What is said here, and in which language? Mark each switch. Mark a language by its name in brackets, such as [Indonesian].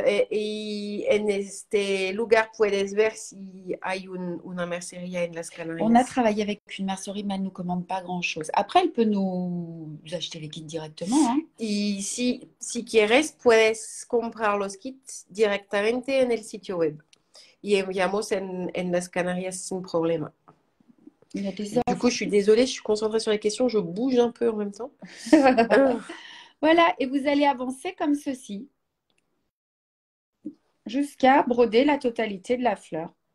[Spanish] Y en este lugar puedes ver si hay una mercería en las Canarias. [French] On a travaillé avec une mercerie, mais elle ne nous commande pas grand-chose. Après, elle peut nous acheter les kits directement. Hein. [Spanish] Y si quieres, puedes comprar los kits directamente en el sitio web. Y enviamos en las Canarias sin problema. [French] Il y a des Du coup, je suis désolée, je suis concentrée sur les questions, je bouge un peu en même temps. Voilà, et vous allez avancer comme ceci jusqu'à broder la totalité de la fleur.